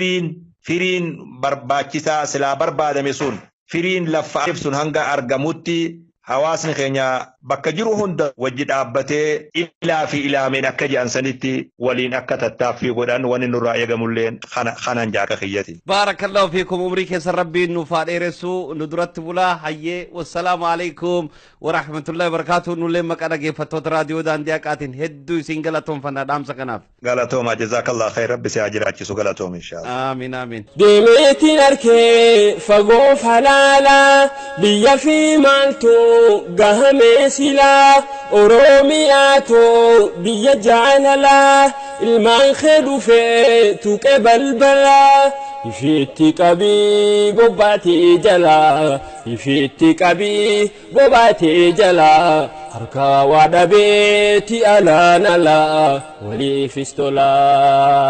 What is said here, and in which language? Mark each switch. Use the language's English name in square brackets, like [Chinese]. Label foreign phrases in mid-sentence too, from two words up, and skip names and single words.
[Oromo] firiin barbaachisaa silaa barbaadame sun firiin lafa ibsun hanga argamutti hawaasni keenya bakka jiru hunda wajji dhaabbatee ilaa fi ilaameen akka jaansanitti waliin akka tattaaffii godhan wani nurraa eegamulleen kanan jaaka kiyyati. [Arabic] بارك الله فيكم [Oromo] umrii keessa rabbiin nuuf haa dheeressu nu duratti bulaa hayyee [Arabic] والسلام عليكم ورحمة الله وبركاته [Oromo] nullee maqaa dhaggeeffattoota raadiyoo daandii haqaatiin hedduu isin galatoomfanna dhaamsa kanaaf. Galatooma [Arabic] جزاك الله خير [Oromo] rabbi si haa jiraachisu galatooma inshallah. Amiin amiin. Deemeetiin arkee fagoo falaalaa biyya fi maaltu gahame sila Oromiyaatu biyya jaalala ilmaan kheedu feetu balbala ifitti qabii gobbaatee jala ifitti qabii gobbaatee jala harka waa dhabeeti alaan ala waliifis tolaa.